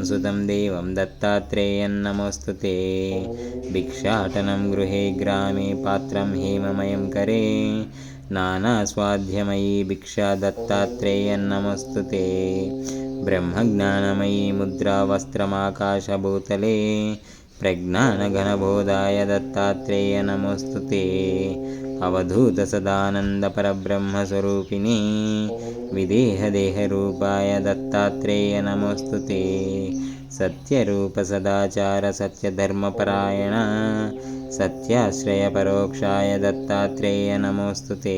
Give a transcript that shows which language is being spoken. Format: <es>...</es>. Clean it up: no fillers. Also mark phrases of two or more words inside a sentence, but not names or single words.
<sa>సుతం దేవం దత్తాత్రేయం నమోస్తుతే భిక్షాటనం గృహే గ్రామే పాత్రం హేమమయం కరే నానాస్వాధ్యమయీ భిక్షా దత్తాత్రేయం నమోస్తుతే బ్రహ్మజ్ఞానమయీ ముద్రా వస్త్రమాకాశభూతలే प्रज्ञानघनबोधाय दत्तात्रेय नमोऽस्तु ते। अवधूतसदानन्दपरब्रह्मस्वरूपिणी विदेहदेहरूपाय दत्तात्रेय नमोऽस्तु ते। सत्यरूपसदाचार सत्यधर्मपरायण सत्याश्रयपरोक्षाय दत्तात्रेय नमोऽस्तु ते।</sa>